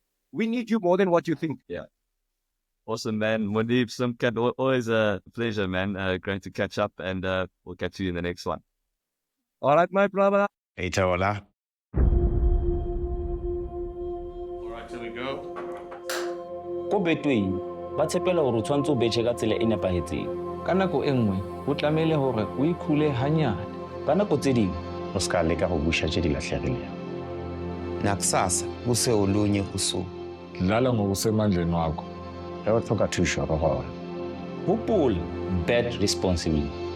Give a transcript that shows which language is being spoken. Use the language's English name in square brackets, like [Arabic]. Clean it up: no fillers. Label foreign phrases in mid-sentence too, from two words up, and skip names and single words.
[English] We need you more than what you think. Yeah. Awesome, man. Moeneeb, Simkat, always a pleasure, man. Great to catch up, and we'll catch you in the next one. All right, my brother. Tito, hola. All right, here we go. [Southern Sotho] Ko betweng ba tshepela hore o tshwantse o betjhe ka tsela e nepahetseng ka nako e nngwe ho tlamehile hore o ikhule hanyane ka nako tse ding [Tswana] O ska leka go busha tse di lahlegileng. [Zulu] Nakusasa kuse olunye usuku. Dlala ngokusemandleni wakho. [Northern Sotho] Ge o tlhoka thuso go gona. [English] hopola bet responsibly.